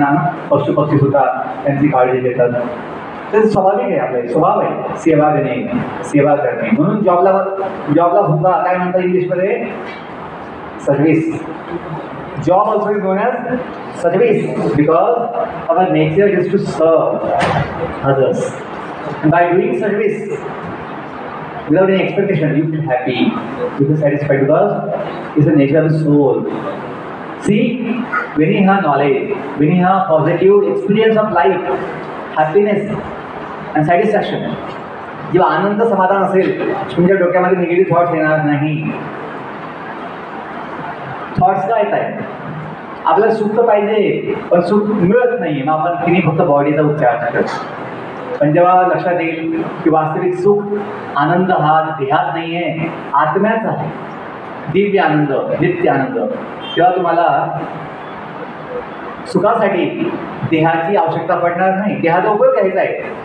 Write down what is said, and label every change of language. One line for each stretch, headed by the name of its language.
Marathi: त्यांना पशु पक्षी सुद्धा त्यांची काळजी घेतात. ते स्वाभाविक आहे, आपले स्वभाव आहे सेवा देणे, सेवा करणे. म्हणून जॉबला सुद्धा काय म्हणतात इंग्लिशमध्ये? Service.
English: Job also is known as service because our nature is to serve others. By doing service without any expectation, you feel happy, you feel satisfied, because it's the nature of the soul. See, when you have knowledge, when you have positive experience of life, happiness and satisfaction,
Marathi: जेव्हा आनंद समाधान असेल, तुमच्या डोक्यामध्ये negative thoughts येणार नाही. Thoughts काय येत आहे? आपल्याला सुख तर पाहिजे, पण सुख मिळत नाही, मग आपण तिने फक्त बॉडीचा उपचार करतो. पण जेव्हा लक्षात येईल की वास्तविक सुख, आनंद हा देहात नाही आहे, आत्म्याचा आहे, दिव्य आनंद, नित्य आनंद, तेव्हा तुम्हाला सुखासाठी देहाची आवश्यकता पडणार नाही. देहाचा उपयोग घ्यायचा आहे,